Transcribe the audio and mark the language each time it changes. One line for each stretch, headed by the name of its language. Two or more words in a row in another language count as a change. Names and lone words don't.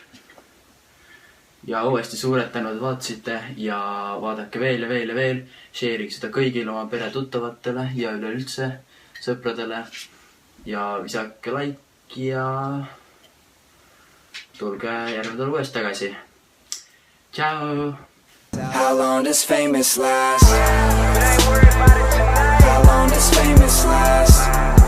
Estonian: Ja uuesti suured tänud vaatasite ja vaadake veel ja veel ja veel. Share'ige seda kõigile oma pere tuttavatele ja üleüldse sõpradele. Ja visake like ja tulge järgmine uuesti tagasi. Ciao!
English: How long does famous last? How long does famous last?